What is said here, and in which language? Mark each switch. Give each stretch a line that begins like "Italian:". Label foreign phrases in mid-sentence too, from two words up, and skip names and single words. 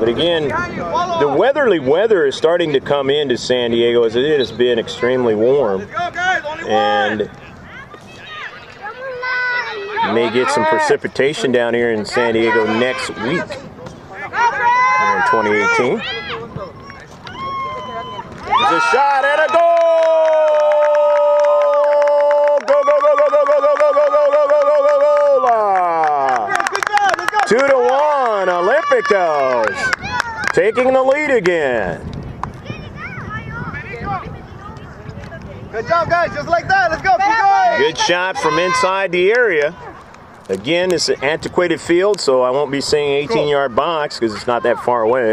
English: But again, the weatherly weather is starting to come into San Diego as it has been extremely warm. Let's go, guys. Only And may get some precipitation down here in San Diego next week here in 2018. There's a shot and a goal! Go, go, go, go, go, go, go, go, go, go, go, go, go, go, go! 2-1, Olympicos taking the lead again. Good job, guys. Just like that. Let's go. Keep going. Good shot from inside the area. Again, it's an antiquated field, so I won't be saying 18-yard box because it's not that far away.